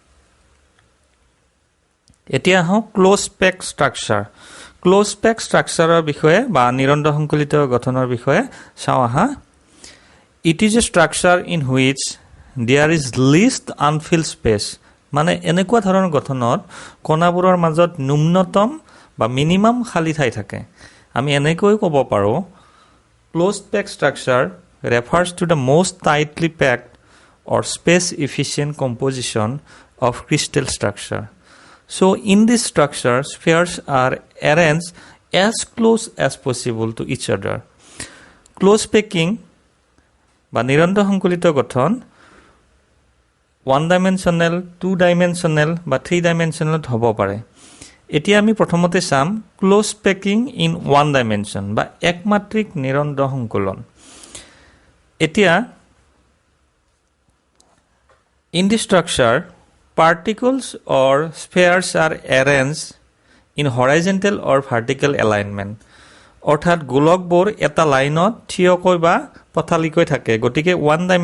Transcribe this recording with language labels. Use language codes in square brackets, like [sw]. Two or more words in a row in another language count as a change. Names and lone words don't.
[as] এতিয়া হওক [en] close pack structure close pack structure [as] বিষয়ে বা নিৰন্ধ সংকুলিত গঠনৰ বিষয়ে চাওঁ আহা [en] it is a structure in which there is least unfilled space [as] মানে এনেকুৱা ধৰণৰ গঠনত কণাবোৰৰ মাজত ন্যূনতম বা মিনিমাম খালি ঠাই থাকে আমি এনেকৈ ক'ব পাৰো closed [en] packed structure refers to the most tightly packed or space efficient composition of crystal structure so in this structure spheres are arranged as close as possible to each other close packing [as] বা নিৰন্ধ সংকুলিত গঠন [en] one dimensional two dimensional [as] বা [en] three dimensional [as] হ'ব পাৰে এতিয়া আমি প্ৰথমতে চাম [en] close packing in one dimension [as] বা একমাত্ৰিক নিৰন্ধ সংকুলন এতিয়া [en] in the structure particles or spheres are arrange in horizontal or vertical alignment [as] অৰ্থাৎ গোলকবোৰ এটা লাইনত থিয়কৈ বা পথালিকৈ থাকে গতিকে ওৱান